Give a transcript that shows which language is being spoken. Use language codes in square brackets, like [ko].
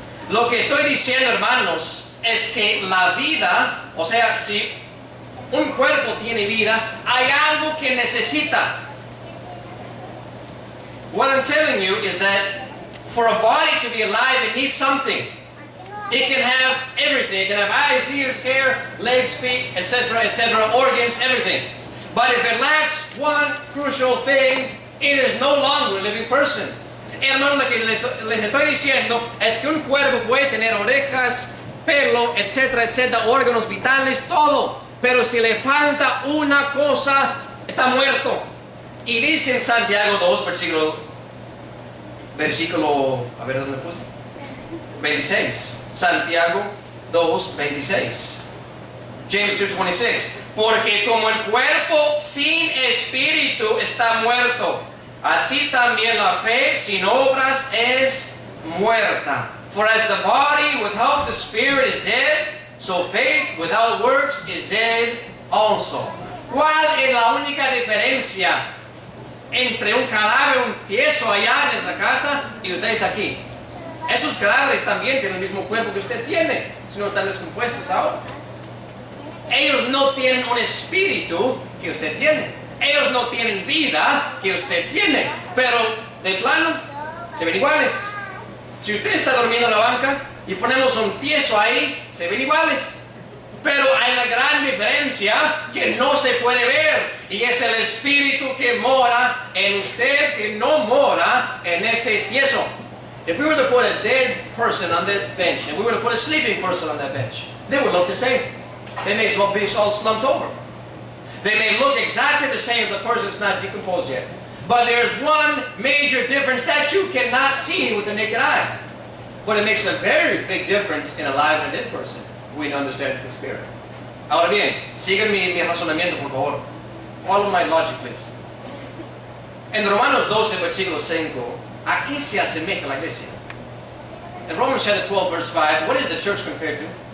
[es] Lo que estoy diciendo, hermanos, es que la vida, o sea, si un cuerpo tiene vida, hay algo que necesita. [en] What I'm telling you is that for a body to be alive, it needs something. It can have everything. It can have eyes, ears, hair, legs, feet, etc., organs, everything. But if it lacks one crucial thing, it is no longer a living person. [es] Hermanos, lo que les estoy diciendo es que un cuerpo puede tener orejas, pelo, etcétera, órganos vitales, todo. Pero si le falta una cosa, está muerto. Y dice en Santiago 2, versículo, a ver dónde puse, 26. Santiago 2, 26. James 2:26. Porque como el cuerpo sin espíritu está muerto, así también la fe sin obras es muerta. [en] For as the body without the spirit is dead, so faith without works is dead also. [es] ¿Cuál es la única diferencia entre un cadáver, un tieso allá en esa casa y ustedes aquí? Esos cadáveres también tienen el mismo cuerpo que usted tiene, si no están descompuestos ahora. Ellos no tienen un espíritu que usted tiene. Ellos no tienen vida que usted tiene. Pero de plano se ven iguales. Si usted está durmiendo en la banca y ponemos un tieso ahí, se ven iguales. Pero hay una gran diferencia que no se puede ver, y es el espíritu que mora en usted, que no mora en ese tieso. [en] If we were to put a dead person on that bench, and we were to put a sleeping person on that bench, they would look the same. They may as well be all slumped over. They may look exactly the same if the person is not decomposed yet. But there's one major difference that you cannot see with the naked eye. But it makes a very big difference in a live and a dead person. We understand the spirit. [es] Ahora bien, sigan mi razonamiento, por favor. [en] Follow my logic, please. [es] En Romanos 12, versículo 5, ¿a qué se asemeja la iglesia? [en] In Romans chapter 12, verse 5, what is the church compared to?